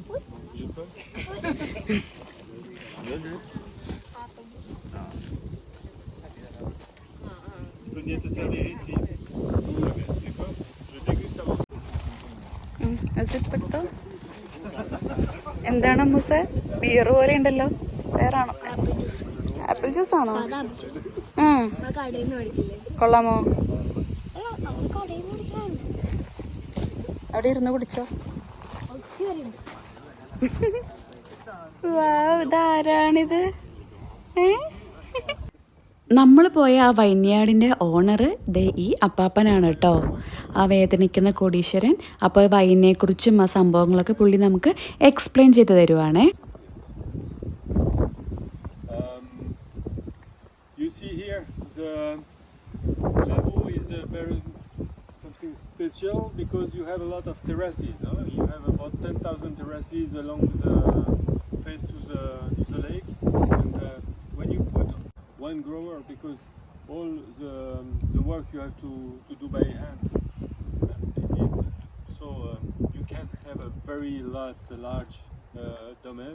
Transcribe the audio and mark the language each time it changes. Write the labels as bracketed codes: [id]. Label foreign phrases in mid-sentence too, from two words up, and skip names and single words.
[fr] Jus de pomme? Je peux venir te servir ici. D'accord? Je déguste avant. [ml] എന്താണ് മുസേ, ബിയർ പോലെ ഉണ്ടല്ലോ, വേറാണോ? [en] apple juice [ml] ആണോ? കൊള്ളാമോ? അവിടെ ഇരുന്ന് കുടിച്ചോ. ഇതാരാണിത്? നമ്മൾ പോയ ആ വൈൻയാർഡിൻ്റെ ഓണർ ഈ അപ്പാപ്പനാണ് കേട്ടോ, ആ വേദനിക്കുന്ന കോടീശ്വരൻ. അപ്പോൾ വൈനെക്കുറിച്ചും ആ സംഭവങ്ങളൊക്കെ പുള്ളി നമുക്ക് എക്സ്പ്ലെയിൻ ചെയ്ത് തരുവാണേ. [en] You see here, the Lavaux is a very something special because you have a lot of terraces. You have about 10,000 terraces along the face to the lake, and when you put one grower, because all the work you have to do by hand, you can't have a very large domain.